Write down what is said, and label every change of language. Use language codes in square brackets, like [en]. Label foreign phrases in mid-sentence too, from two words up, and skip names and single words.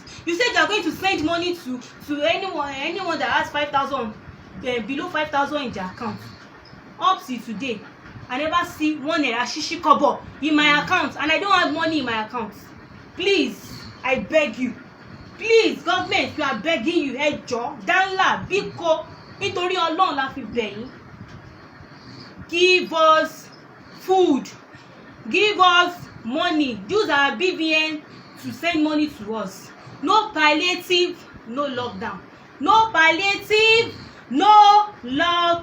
[en] You said you are going to send money to anyone that has 5,000 below 5,000 in their account. Up to today, I never see one naira shishi kobo in my account, and I don't have money in my account. Please, I beg you. Please, government, we are begging you. [yo] Ẹ jọ̀ọ́, danla, biko, nítorí Ọlọ́run la fi bẹ̀ yín. [en] Give us food. Give us money. Use our BVN to send money to us. No palliative, no lockdown. No palliative, no lockdown.